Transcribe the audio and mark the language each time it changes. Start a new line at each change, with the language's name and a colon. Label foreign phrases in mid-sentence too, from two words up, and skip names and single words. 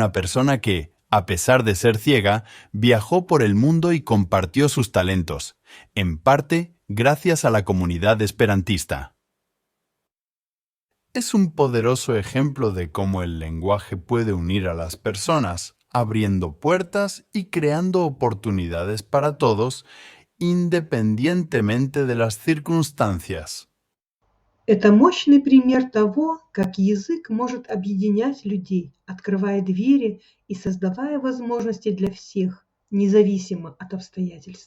Spanish: una persona que, a pesar de ser ciega, viajó por el mundo y compartió sus talentos, en parte gracias a la comunidad esperantista. Es un poderoso ejemplo de cómo el lenguaje puede unir a las personas, abriendo puertas y creando oportunidades para todos, independientemente de las circunstancias.
Russian: Это мощный пример того, как язык может объединять людей, открывая двери и создавая возможности для всех, независимо от обстоятельств.